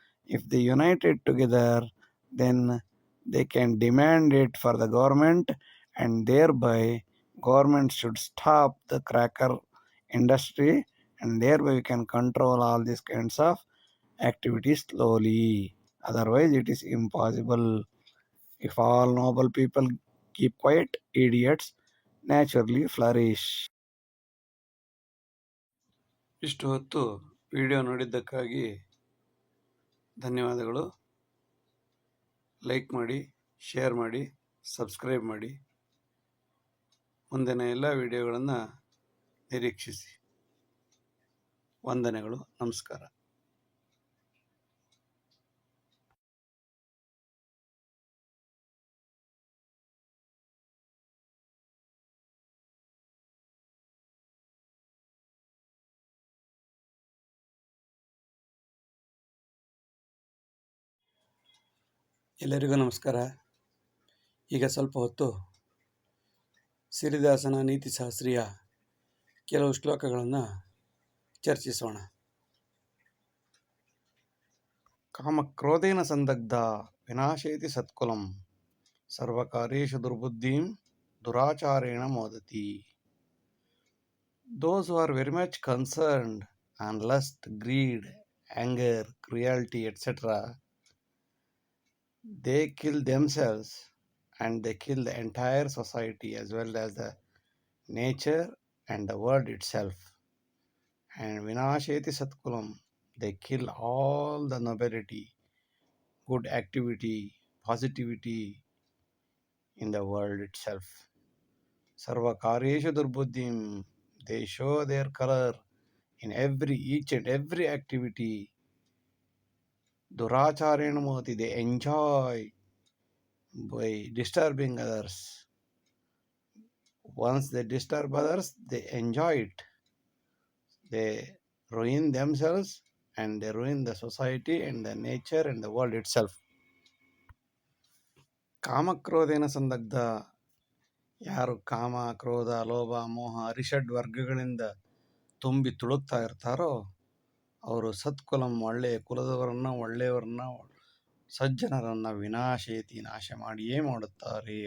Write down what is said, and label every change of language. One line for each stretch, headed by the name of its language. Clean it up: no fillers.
English: If they united together, then they can demand it for the government, and thereby government should stop the cracker industry, and thereby we can control all these kinds of activities slowly. Otherwise it is impossible. If all noble people keep quiet, idiots naturally flourish.
Kannada: ಇಷ್ಟು ಹೊತ್ತು video ನೋಡಿದ್ದಕ್ಕಾಗಿ ಧನ್ಯವಾದಗಳು. Like ಮಾಡಿ, share ಮಾಡಿ, subscribe ಮಾಡಿ. ಮುಂದಿನ ಎಲ್ಲ ವಿಡಿಯೋಗಳನ್ನು ನಿರೀಕ್ಷಿಸಿ. ವಂದನೆಗಳು. ನಮಸ್ಕಾರ. ಎಲ್ಲರಿಗೂ ನಮಸ್ಕಾರ. ಈಗ ಸ್ವಲ್ಪ ಹೊತ್ತು ಸಿರಿದಾಸನ ನೀತಿಶಾಸ್ತ್ರೀಯ ಕೆಲವು ಶ್ಲೋಕಗಳನ್ನು ಚರ್ಚಿಸೋಣ.
Sanskrit: ಕಾಮಕ್ರೋಧೇನ ಸಂದಗ್ಧ ವಿನಾಶೇತಿ ಸತ್ಕುಲಂ ಸರ್ವಕಾರ್ಯೇಷು ದುರ್ಬುದ್ಧಿಂ ದುರಾಚಾರೇಣ ಮೋದತಿ.
English: Those who are very much concerned on lust, greed, anger, cruelty, etc., they kill themselves and they kill the entire society as well as the nature and the world itself. And
Sanskrit: vinasheti satkulam,
English: they kill all the nobility, good activity, positivity in the world itself.
Sanskrit: Sarva karyeshu durbuddhim,
English: they show their color in each and every activity.
Sanskrit: Duracharena moti,
English: they enjoy by disturbing others. Once they disturb others, they enjoy it. They ruin themselves and they ruin the society and the nature and the world itself.
Sanskrit: ಕಾಮಕ್ರೋಧೇನ ಸಂದಗ್ಧ,
Kannada: ಯಾರು ಕಾಮ, ಕ್ರೋಧ, ಲೋಭ, ಮೋಹ, ಅರಿಷಡ್ ವರ್ಗಗಳಿಂದ ತುಂಬಿ ತುಳುಕ್ತಾ ಇರ್ತಾರೋ ಅವರು ಸತ್ಕುಲಂ, ಒಳ್ಳೆಯ ಕುಲದವರನ್ನ, ಒಳ್ಳೆಯವರನ್ನ, ಸಜ್ಜನರನ್ನು ವಿನಾಶೇತಿ, ನಾಶ ಮಾಡಿಯೇ ಮಾಡುತ್ತಾರೆ.